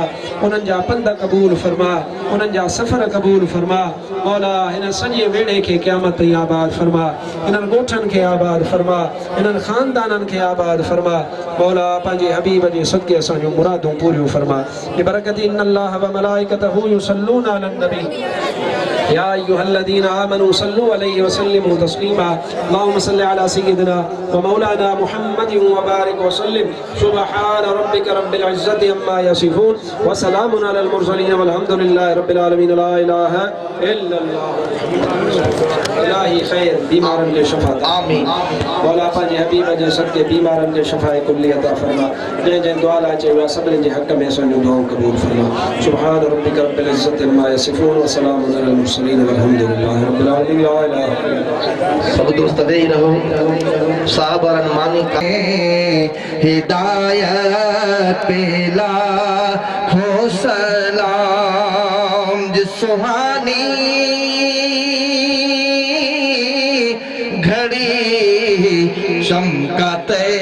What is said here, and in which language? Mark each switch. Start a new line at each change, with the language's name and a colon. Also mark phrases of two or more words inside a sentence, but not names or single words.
Sindhi: उन्हनि जा पंध क़बूल फरमा, उन्हनि जा सफ़र क़बूल फरमा। मौला हिन सॼे वेड़े खे क़यामत ताईं आबाद फरमा। हिननि ॻोठनि खे आबाद फरमा, हिननि ख़ानदाननि खे आबाद फरमा। मौला पंहिंजे हबीब जे सदके असांजूं मुरादूं पूरियूं फरमा।
Arabic: ببركة إن الله وملائكته يصلون على النبي يا أيها الذين آمنوا صلوا عليه وسلموا تسليما. اللهم صل على سيدنا ومولانا محمد وبارك وسلم. سبحان ربك رب العزة عما يصفون وسلام على المرسلين والحمد لله رب العالمين. لا إله إلا الله.
Sindhi: इलाही खैर बीमारन के शफा आमीन। मौला पंहिंजे हबीब जे सदके बीमारन के शफाए कुल्ली अता फरमा। जंहिं जंहिं दुआ लाइ चयो आहे सभिनीनि जे हक़ में असांजूं दुआऊं क़बूल फरमा।
Arabic: سبحان ربك رب العزة عما يصفون وسلام على المرسلين والحمد لله رب العالمين. لا إله إلا الله.
Sindhi: सब दोस्त वेही रहो। साबरन मानी का हिदायत पेला हो
Urdu: سلام جس سہانی گھڑی چمکاتے